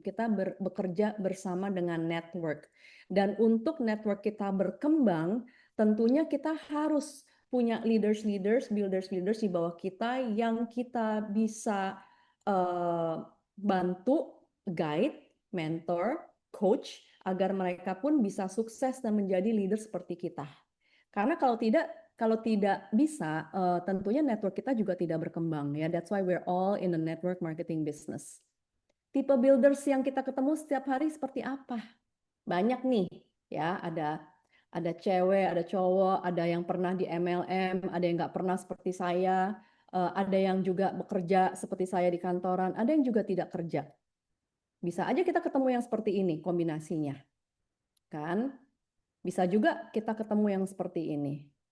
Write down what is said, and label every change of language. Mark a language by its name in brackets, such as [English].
[Indonesian] Kita bekerja bersama dengan network. Dan untuk network kita berkembang, tentunya kita harus punya leaders-leaders, builders-builders di bawah kita yang kita bisa bantu, guide, mentor, coach, agar mereka pun bisa sukses dan menjadi leader seperti kita. Karena kalau tidak bisa, tentunya network kita juga tidak berkembang ya. [English] That's why we're all in the network marketing business. [Indonesian] Tipe builders yang kita ketemu setiap hari seperti apa? Banyak nih ya, ada cewek, ada cowok, ada yang pernah di MLM, ada yang nggak pernah seperti saya, ada yang juga bekerja seperti saya di kantoran, ada yang juga tidak kerja. Bisa aja kita ketemu yang seperti ini